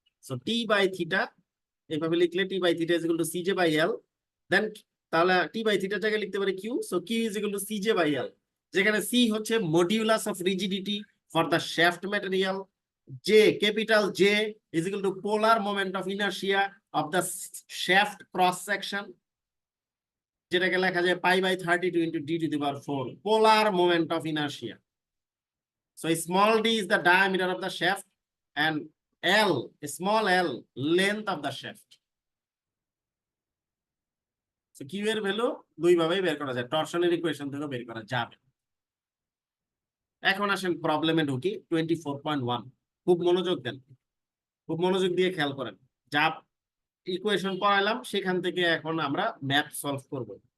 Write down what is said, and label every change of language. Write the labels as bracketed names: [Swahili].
[English] so T by theta [Bangla] এইভাবে লিখলে [English] T by theta is equal to C J by L, then তাহলে T by থিটার জায়গায় লিখতে পারি Q, so Q is equal to C J by L, [Bangla] যেখানে সি হচ্ছে [English] modulus of rigidity for the shaft material, J capital J is equal to polar moment of inertia of the shaft cross section, [Bangla] যেটাকে লেখা যায় [English] Pi by 32 into d to the power 4, polar moment of inertia. So small d is the diameter of the shaft and L, small l, length of the shaft. [Bangla] So Q এর value দুই ভাবেই বের করা যায়, টরশনের equation থেকে বের করা যাবে। এখন আসেন প্রবলেমে ঢুকি। 24.1, খুব মনোযোগ দেন, খুব মনোযোগ দিয়ে খেয়াল করেন। যা ইকুয়েশন পড়াইলাম সেখান থেকে এখন আমরা ম্যাথ সলভ করব।